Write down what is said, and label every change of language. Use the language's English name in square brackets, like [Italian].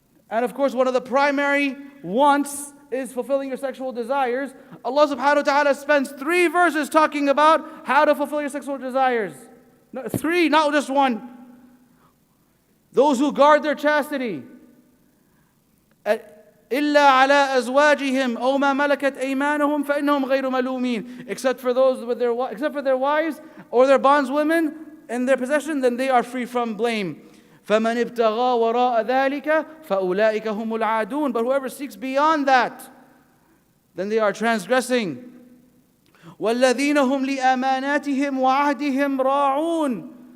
[English] And of course, one of the primary wants is fulfilling your sexual desires. Allah subhanahu wa ta'ala spends 3 verses talking about how to fulfill your sexual desires. No, 3, not just 1. Those who guard their chastity. [Arabic] إِلَّا عَلَىٰ أَزْوَاجِهِمْ أَوْ مَا مَلَكَتْ أَيْمَانُهُمْ فَإِنَّهُمْ غَيْرُ مَلُومِينَ. [English] Except for their wives or their bondswomen, in their possession, then they are free from blame. [Arabic] فَمَنِ ابْتَغَى وَرَاءَ ذَلِكَ فَأُولَٰئِكَ هُمُ الْعَادُونَ. [English] But whoever seeks beyond that, then they are transgressing. [Arabic] وَالَّذِينَ هُمْ لِأَمَانَاتِهِمْ وَعَهْدِهِمْ رَاعُونَ.